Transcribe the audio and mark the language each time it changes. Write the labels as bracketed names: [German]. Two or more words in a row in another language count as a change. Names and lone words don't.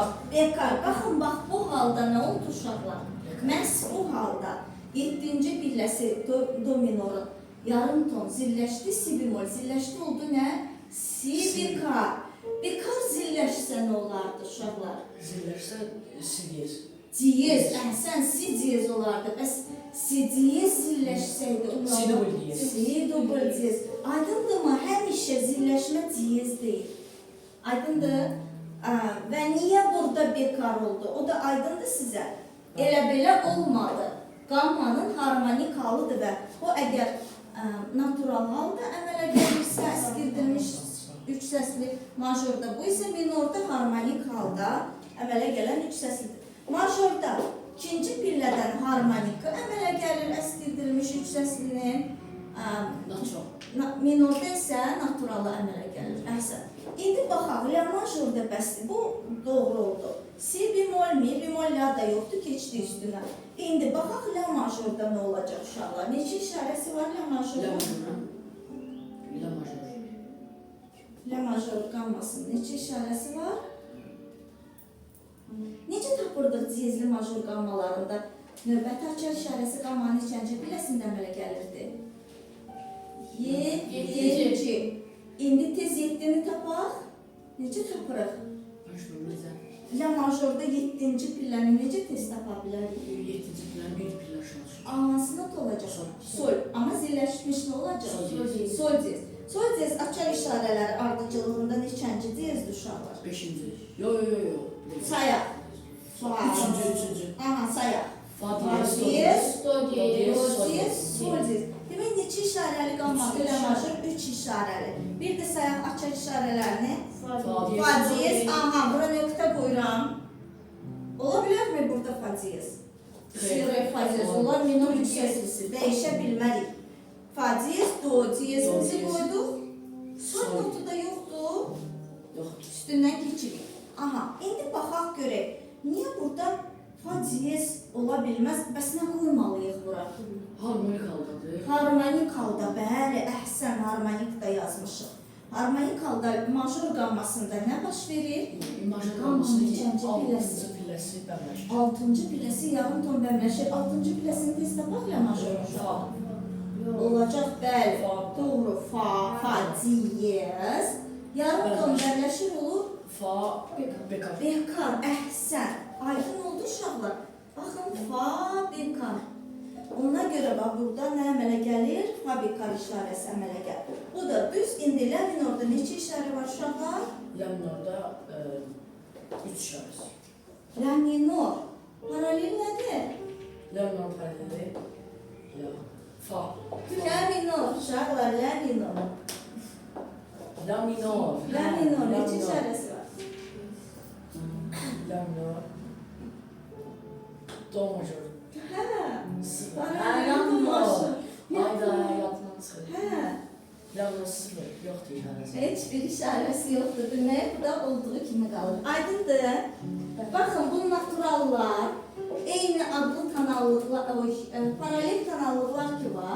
[Azerbaijani] Bekar. Baxın, bax bu halda nə oldu uşaqlar? Məhz bu halda 7-ci pilləsi do minorun yarım ton zilləşdi, si bemol zilləşdi oldu nə? Si bekar. Bekar zilləşsə nə olardı uşaqlar? Zilləşsə si diyez. Diyez, əhsən si diyez olardı. Bəs si diyez zilləşsəydi Si dubl diyez. Si dubl diyez. Aydındırmı? Həmişə zilləşmə diyez deyil. Aydındır? Və niyə burada bekar oldu? O da aydındır sizə. Elə belə olmadı. Qammanın harmonik halıdır və o əgər natural halda əmələ gəlirsə, əskirdilmiş üç səsli majorda, bu isə minorda harmonik halda əmələ gələn üç səslidir. Majorda ikinci pillədən harmonika əmələ gəlir əskirdilmiş üç səslinin, minorda isə naturalı əmələ gəlir. Əhsən. İndi baxaq, la majorda bəsdir. Bu doğru oldu. Si bemol, mi bemol, la da yoxdur, keçdi üstünə. İndi baxaq, la majorda nə olacaq uşaqlar? Neçə işarəsi var la majorda? La major qammasının neçə işarəsi var? Necə tapırdıq diyezli major qammalarında? Növbəti açar işarəsi qammanın neçənci pilləsində əmələ gəlirdi? 7-ci. İndi tez 7-ni tapaq. Necə tapırıq? La majorda 7-ci pilləni necə tez tapa bilərik? 7-ci pillənin bir pillə şansı. Hansı not olacaq? Sol. Amma zilləşmiş nə olacaq? Sol diyez. Sol diyez açar işarələri ardıcılığında neçənci diyezdir uşaqlar? 5-ci. Yox. Sayaq. 3-cü. Aha, sayaq. Fa Fa diyez, diyez, do diyez, do diyez, sol diyez. Demək, neçə işarəli qalmadı? La major 3 işarəli. Bir də sayaq açar işarələrini. Fa diyez. Aha, bura nöqtə qoyuram. Ola bilərmi burada fa diyez? Fa diyez. Onlar minor üç səslisi. Dəyişə bilmərik. Fa diyez, do diyezimizi qoyduq. Sol notu da yoxdur. Üstündən keçirik. Aha, indi baxaq görək. Niyə burada fa diyez ola bilməz? Bəs nə qoymalıyıq bura? Harmonik haldadır. Harmonik halda, bəli, əhsən, harmonik da yazmışıq. Harmonik halda major qammasında nə baş verir? Major qammasının neçənci 6-cı pilləsi bəmləşir. 6-cı pilləsi yarım ton bəmləşir. 6-cı pilləsini tez tapaq la major. Fa. Olacaq, bəli. Fa. Doğru, fa diyez. Yarım ton bəmləşir olur. Fa, bekar. Bekar, əhsən. Aydın oldu uşaqlar. Baxın, fa, bekar. Ona görə bax, burada nə əmələ gəlir? Fa, bekar işarəsi əmələ gəlir. Bu da düz. İndi la minorda neçə işarə var uşaqlar? La minorda 3 işarəsi. La minor. Paralel nədir? La minor paraleli. Fa. La minor uşaqlar, la minor. La minor. La minor neçə işarəsi var? La minor. Do major. Hə. La minor. Hayda, yadından çıxır. Hə. La minor 0 yoxdur işarəsi. Heç bir işarəsi yoxdur. Demək, bu da olduğu kimi qalır. Aydındır. Baxın, bu naturallar eyni adlı kanallıqlar, paralel kanallıqlar ki var.